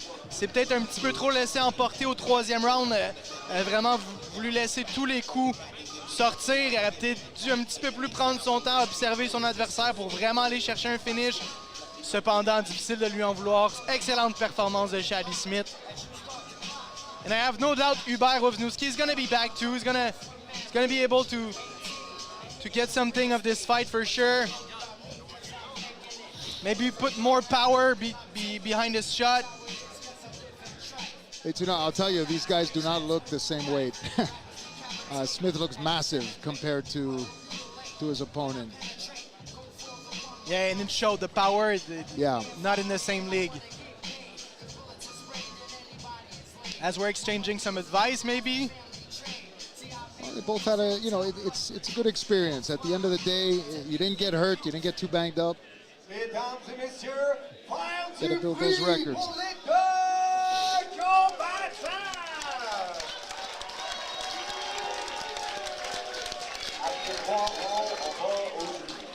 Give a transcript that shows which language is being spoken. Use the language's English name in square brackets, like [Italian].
[French] C'est peut-être un petit peu trop laissé emporter au 3e round. Vraiment voulu laisser tous les coups sortir. Il aurait peut-être dû un petit peu plus prendre son temps, observer son adversaire pour vraiment aller chercher un finish. Cependant, difficile de lui en vouloir. Excellente performance de Shadi Smith. [English] And I have no doubt Hubert Wisniewski is going to be back too. He's going to be able to get something of this fight for sure. Maybe put more power behind his shot. Hey, Tuna, I'll tell you, these guys do not look the same weight. Smith looks massive compared to his opponent. Yeah, and it showed the power. Yeah. Not in the same league. As we're exchanging some advice, maybe. Well, they both had it's a good experience. At the end of the day, you didn't get hurt, you didn't get too banged up. [French] Mesdames et messieurs, [English] Got to build those records. [French] pour les deux combattants. Après 3 rounds, on va au jury.